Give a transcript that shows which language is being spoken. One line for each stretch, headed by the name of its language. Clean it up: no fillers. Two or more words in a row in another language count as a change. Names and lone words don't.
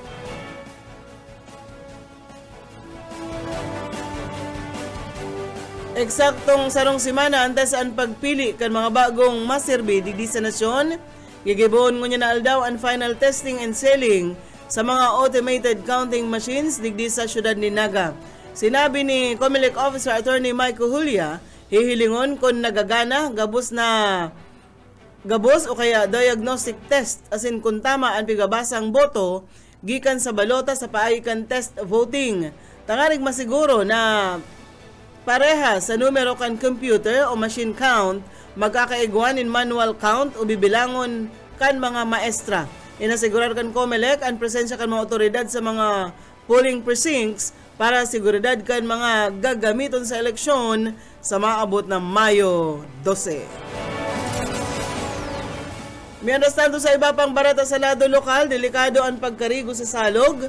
Bikol: Eksaktong sarong simana antes ang pagpili kan mga bagong maserbi di sa nasyon. Gigibon ngunya na aldaw ang
English: final testing and selling
Bikol: sa mga
English: automated counting machines
Bikol: digdi sa syudad ni Naga. Sinabi ni Comelec Officer Attorney Michael Julia, hihilingon kung nagagana gabos o kaya
English: diagnostic test
Bikol: as in kung tama ang pigabasang boto gikan sa balota sa paayikan
English: test voting.
Bikol: Tangarig masiguro na pareha sa numero kan computer o
English: machine count
Bikol: magkakaiguan in
English: manual count
Bikol: o bibilangon kan mga maestra. Inasigurar kan Comelec ang presensya kan mga otoridad sa mga
English: polling precincts
Bikol: para seguridad kan mga gagamiton sa eleksyon sa maabot na Mayo 12.
Spanish: Mientras tanto
Bikol: sa iba pang barata sa lado lokal, delikado ang pagkarigo sa salog.